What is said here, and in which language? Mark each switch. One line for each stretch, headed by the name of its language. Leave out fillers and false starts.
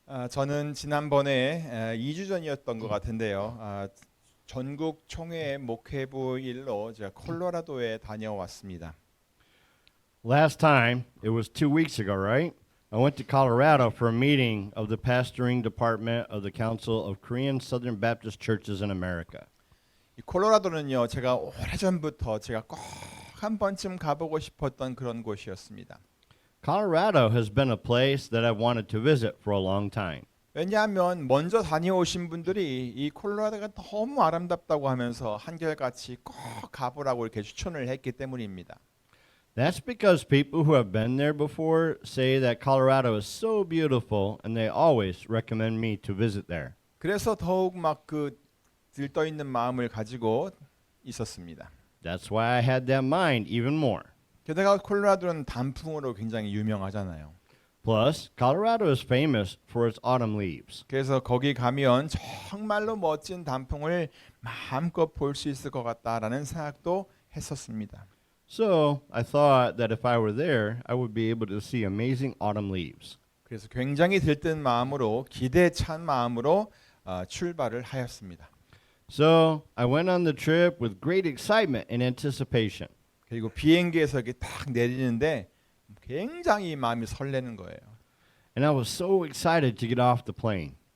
Korean: 저는 지난번에 2주 전이었던 것 같은데요. 전국 총회 목회부 일로 제가 콜로라도에 다녀왔습니다.
English: Last time, it was 2 weeks ago, right? I went to Colorado for a meeting of the pastoring department of the Council of Korean Southern Baptist Churches in America.
Korean: 이 콜로라도는요, 제가 오래전부터 제가 꼭 한 번쯤 가보고 싶었던 그런 곳이었습니다.
English: Colorado has been a place that I've wanted to visit for a long time.
Korean: 왜냐하면 먼저 다녀오신 분들이 이 콜로라도가 너무 아름답다고 하면서 한결같이 꼭 가보라고 이렇게 추천을 했기 때문입니다.
English: That's because people who have been there before say that Colorado is so beautiful and they always recommend me to visit there.
Korean: 그래서 더욱 막 그 들떠 있는 마음을 가지고 있었습니다.
English: That's why I had that mind even more.
Korean: 게다가 콜로라도는 단풍으로 굉장히 유명하잖아요.
English: Plus, Colorado is famous for its autumn leaves.
Korean: 그래서 거기 가면 정말로 멋진 단풍을 마음껏 볼 수 있을 것 같다라는 생각도 했었습니다.
English: So, I thought that if I were there, I would be able to see amazing autumn leaves.
Korean: 그래서 굉장히 들뜬 마음으로 기대 찬 마음으로 출발을 하였습니다.
English: So, I went on the trip with great excitement and anticipation.
Korean: 그리고 비행기에서 이렇게 딱 내리는데 굉장히 마음이 설레는 거예요.
English: And I was so excited to get off the plane.